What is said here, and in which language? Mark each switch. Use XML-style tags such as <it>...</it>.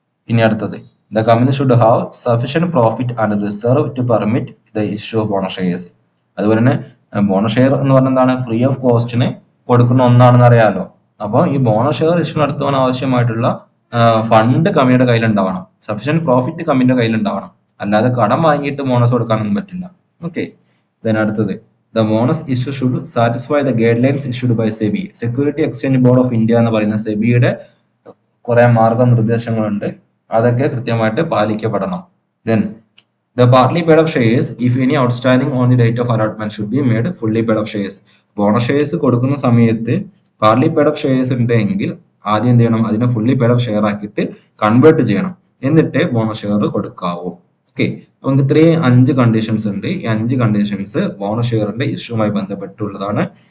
<ml>ഇനി അടുത്തത്,</ml> <en>the company should have sufficient profit and reserve to permit the issue of bonus shares.</en> <ml>അതുപോലെ തന്നെ bonus share എന്ന് പറഞ്ഞാൽ എന്താണ്, ഫ്രീ ഓഫ് കോസ്റ്റിന് കൊടുക്കുന്ന ഒന്നാണെന്ന് അറിയാലോ. അപ്പോൾ ഈ ബോണസ് ഷെയർ ഇഷ്യൂ നടത്തുവാൻ ആവശ്യമായിട്ടുള്ള ഫണ്ട് കമ്പനിയുടെ കയ്യിലുണ്ടാവണം. സഫിഷ്യന്റ് പ്രോഫിറ്റ് കമ്പനിയുടെ കയ്യിലുണ്ടാവണം. അല്ലാതെ കടം വാങ്ങിയിട്ട് ബോണസ് കൊടുക്കാനൊന്നും പറ്റില്ല. ഓക്കെ, അടുത്തത്,</ml> <en>the bonus issue should satisfy the guidelines issued by SEBI.</en> <ml>Security exchange board of India എന്ന് പറയുന്ന സെബിയുടെ കുറെ മാർഗനിർദ്ദേശങ്ങളുണ്ട്. അതൊക്കെ കൃത്യമായിട്ട് പാലിക്കപ്പെടണം.</ml> <en>Then the partly paid up shares, if any outstanding on the date of allotment, should be made fully paid up shares.</en> <ml>Bonus shares കൊടുക്കുന്ന സമയത്ത് പാർട്ലി പേഡ് up shares ഉണ്ടെങ്കിൽ ആദ്യം എന്ത് ചെയ്യണം, അതിനെ ഫുള്ളി പേഡ് അപ്പ് ഷെയർ ആക്കിയിട്ട് കൺവേർട്ട് ചെയ്യണം. എന്നിട്ടേ ബോണസ് ഷെയർ കൊടുക്കാവൂ. ഓക്കെ, നമുക്ക് ഇത്രയും 5 കണ്ടീഷൻസ് ഉണ്ട്. ഈ 5 കണ്ടീഷൻസ് ബോണസ് ഷെയറിന്റെ ഇഷ്യൂമായി ബന്ധപ്പെട്ടുള്ളതാണ്.</ml>